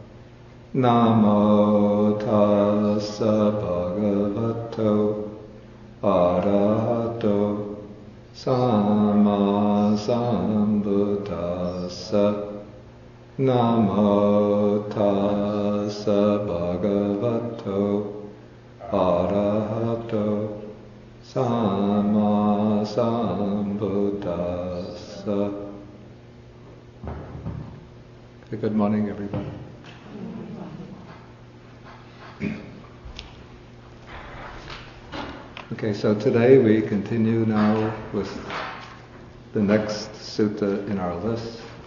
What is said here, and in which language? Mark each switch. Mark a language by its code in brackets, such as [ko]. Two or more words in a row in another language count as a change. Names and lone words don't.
[pi] Namo tassa bhagavato arahato samma sambuddhassa. Namo tassa bhagavato arahato samma sambuddhassa. [en] Good morning, everybody. Okay, so today we continue now with the next sutta in our list.